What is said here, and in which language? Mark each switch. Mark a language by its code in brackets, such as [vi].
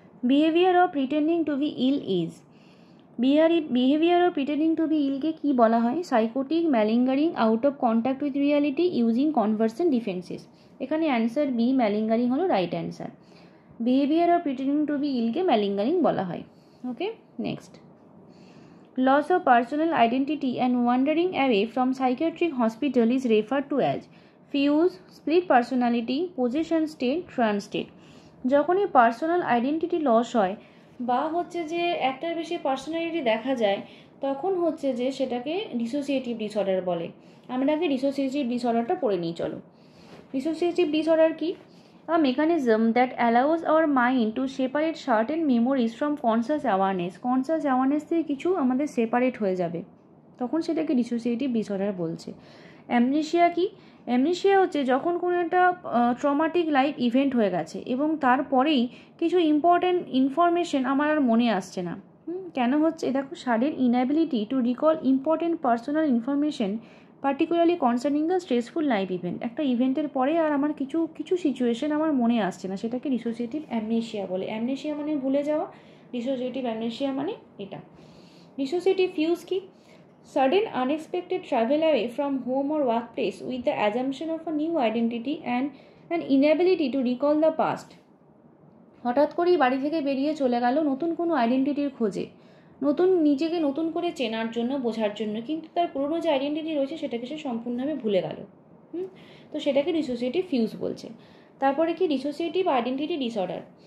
[en] behaviour of pretending to be ill is, behaviour of pretending to be ইলকে [bn] কী বলা হয়? [en] Psychotic, malingering, out of contact with reality, using conversion defences. [bn] এখানে answer B, ম্যালিঙ্গারিং হলো right answer. Behaviour of pretending two B Ilkay ম্যালিঙ্গারিং বলা হয়। ওকে, next. [en] Loss of personal identity and wandering away from psychiatric hospital is referred to as fuse, split personality, possession state, trance state. [bn] যখনই personal identity loss হয় বা হচ্ছে যে একটার বেশি personality দেখা যায়, তখন হচ্ছে যে সেটাকে ডিসোসিয়েটিভ ডিসঅর্ডার বলে। আমরা আগে ডিসোসিয়েটিভ ডিসঅর্ডারটা পড়ে নিই, চলো। ডিসোসিয়েটিভ ডিসঅর্ডার কি? [en] A mechanism that allows our mind to separate certain memories from conscious awareness. [bn] Conscious awareness থেকে কিছু আমাদের সেপারেট হয়ে যাবে, তখন সেটাকে ডিসোসিয়েটিভ ডিসঅর্ডার বলছে। অ্যামনেশিয়া কি? অ্যামনেশিয়া হচ্ছে যখন কোনো একটা ট্রমাটিক লাইফ ইভেন্ট হয়ে গেছে এবং তারপরেই কিছু ইম্পর্ট্যান্ট ইনফরমেশন আমার আর মনে আসছে না। কেন হচ্ছে? [en] দেখো, sudden inability to recall important personal information particularly concerning the stressful life event. [bn] একটা ইভেন্টের পরে আর আমার কিছু সিচুয়েশন আমার মনে আসছে না, সেটাকে ডিসোসিয়েটিভ অ্যামনেশিয়া বলে। অ্যামনেশিয়া মানে ভুলে যাওয়া, ডিসোসিয়েটিভ অ্যামনেশিয়া মানে এটা। ডিসোসিয়েটিভ ফিউজ কি? [en] Sudden unexpected travel away from home or workplace with the assumption of a new identity and an inability to recall the past. [bn] হঠাৎ করেই বাড়ি থেকে বেরিয়ে চলে গেল নতুন কোনো আইডেন্টিটির খোঁজে, নিজেকে নতুন করে চেনার জন্য, বোঝার জন্য, কিন্তু তার পুরনো যে আইডেন্টিটি রয়েছে সেটাকে সে সম্পূর্ণভাবে ভুলে গেল। তো সেটাকে ডিসোসিয়েটিভ ফিউজ বলছে। তারপরে কি? Dissociative identity disorder.